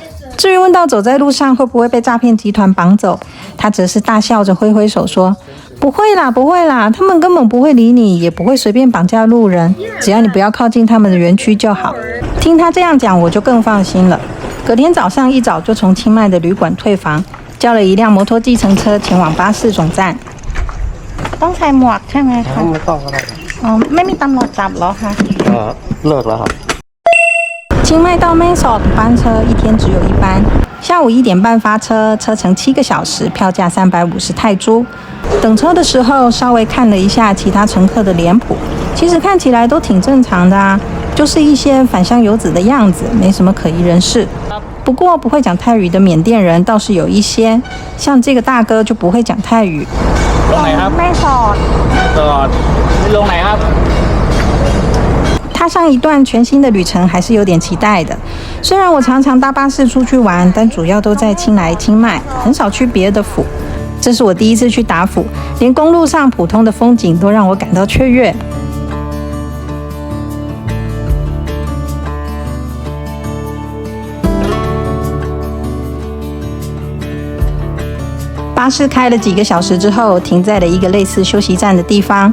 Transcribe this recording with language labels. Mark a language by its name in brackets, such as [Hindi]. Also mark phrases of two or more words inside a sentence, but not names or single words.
[Chinese] 至于问到走在路上会不会被诈骗集团绑走，他则是大笑着挥挥手说，不会啦，不会啦，他们根本不会理你，也不会随便绑架路人，只要你不要靠近他们的园区就好。听他这样讲，我就更放心了。隔天早上一早就從清迈的旅館退房，叫了一輛摩托計程車前往巴士總站。 [Thai] ต้องใส่หมวกใช่ไหมคะไม่ต้องก็ได้ไม่มีตำรวจจับเหรอคะเลิกแล้วครับ [Chinese] 清迈到 Meso 的班车一天只有一班，下午1點半發車，車程7個小時，票價350泰铢。等車的時候稍微看了一下其他乘客的臉譜，其實看起來都挺正常的啊，就是一些返鄉遊子的樣子，沒什麼可疑人士。不過不會講泰語的緬甸人倒是有一些，像這個大哥就不會講泰語。 [Thai] ลงไหนครับแม่สอดลงไหนครับ [Chinese] 踏上一段全新的旅程还是有点期待的。虽然我常常搭巴士出去玩，但主要都在清莱、清迈，很少去别的府。这是我第一次去达府，连公路上普通的风景都让我感到雀跃。巴士开了几个小时之后，停在了一个类似休息站的地方。